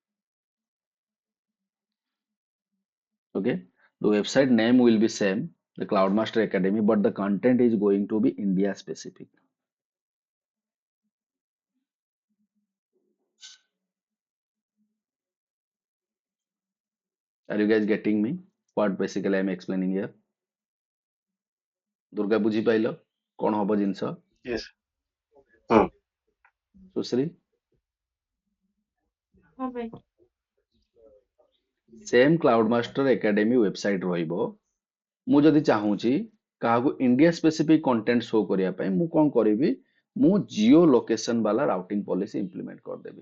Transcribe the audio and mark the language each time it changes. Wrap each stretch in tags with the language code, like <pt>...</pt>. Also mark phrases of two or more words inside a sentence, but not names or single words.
<en>Okay, the website name will be same, the Cloudmaster Academy, but the content is going to be India specific. Are you guys getting me? What basically I'm explaining here?</en> <or>ଦୁର୍ଗା ବୁଝି ପାଇଲ କଣ ହବ ଜିନିଷ?</or> <en>Yes. Hmm.</en> <or>ସୁଶ୍ରୀ ସେମ୍ କ୍ଲାଉଡମାଷ୍ଟର ଏକାଡେମୀ ୱେବସାଇଟ୍ ରହିବ। ମୁଁ ଯଦି ଚାହୁଁଛି କାହାକୁ</or> <en>India specific content show</en> <or>କରିବା ପାଇଁ ମୁଁ କଣ କରିବି, ମୁଁ</or> <en>geo location</en> <or>ବାଲା</or> <en>routing policy implement</en> <or>କରିଦେବି।</or>